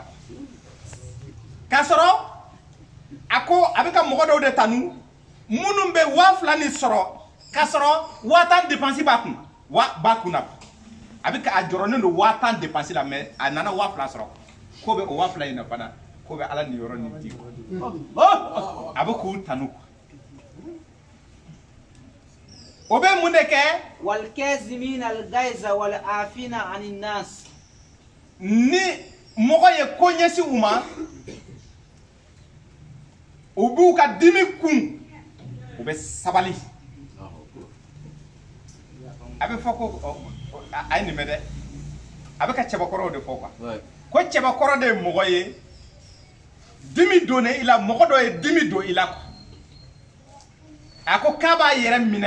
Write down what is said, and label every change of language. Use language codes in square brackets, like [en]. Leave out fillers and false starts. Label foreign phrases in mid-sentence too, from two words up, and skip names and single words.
[bm] k'a sɔrɔ a ko a bɛ ka mɔgɔ dɔw de tanu minnu bɛ 2000 nin sɔrɔ k'a sɔrɔ 1000 dépense b'a kun na a bɛ a jɔrɔnen don 1000 dépense la mais a nana 2000 sɔrɔ ko bɛ o 2000 in na fana ko bɛ Ala nin yɔrɔ nin di a bɛ k'u tanu o bɛ mun de kɛ [ar] والكاظمين الغيظ والعافين عن الناس [bm] ni mɔgɔ ye ko ɲɛsin u ma u b'u ka dimi kun u bɛ sabali a bɛ fɔ ko a ye nin mɛn dɛ a bɛ ka cɛbakɔrɔw de fɔ quoi ko cɛbakɔrɔ de ye mɔgɔ ye dimi donnen i la mɔgɔ dɔ ye dimi don i la quoi a ko k'a b'a yɛrɛ minɛ